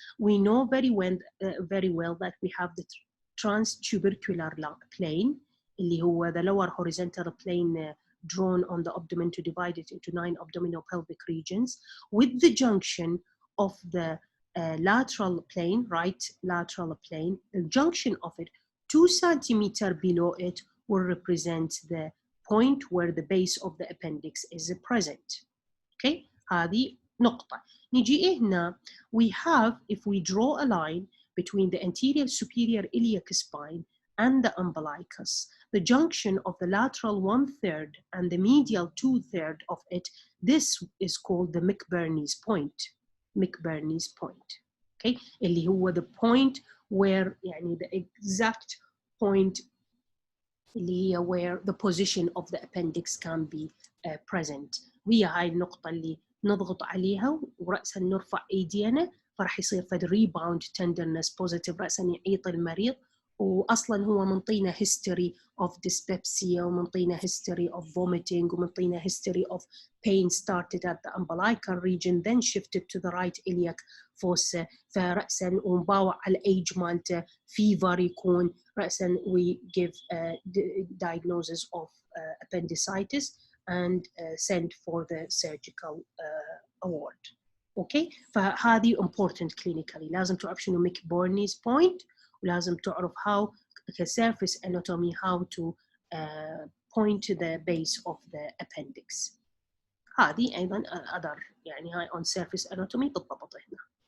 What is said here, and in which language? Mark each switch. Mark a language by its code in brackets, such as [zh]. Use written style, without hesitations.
[en] We know very well that we have the transtubercular plane [ar] اللي هو [en] the lower horizontal plane drawn on the abdomen to divide it into 9 abdominopelvic regions with the junction of the lateral plane, right lateral plane, the junction of it 2 centimeters below it will represent the point where the base of the appendix is present. Okay, [ar] هذه نقطة. نجي هنا, [en] we have, if we draw a line between the anterior superior iliac spine and the umbilicus, the junction of the lateral 1/3 and the medial 2/3 of it, this is called the McBurney's point. McBurney's point. Okay, [ar] اللي هو [en] the point where [ar] يعني [en] the exact point [ar] اللي هي [en] where the position of the appendix can be present. [ar] وهي هاي النقطة اللي نضغط عليها ورأسا نرفع ايدينا فراح يصير فد rebound tenderness positive رأسا يعيط المريض. واصلا هو منطينا [en] history of dyspepsia [ar] ومنطينا [en] history of vomiting ومنطينا history of pain started at the umbilical region then shifted to the right iliac fossa. [ar] فرأسا ونباوع على [en] age [ar] مالته [en] fever [ar] يكون رأسا [en] we give a diagnosis of appendicitis and send for the surgical award. Okay, [ar] فهذه [en] important clinically. [ar] لازم تعرف شنو [en] McBurney's point [ar] ولازم تعرف [en] how surface anatomy how to point to the base of the appendix. [ar] هذه أيضا [en] other [ar] يعني هاي [en] on surface anatomy [ar] بالضبط هنا.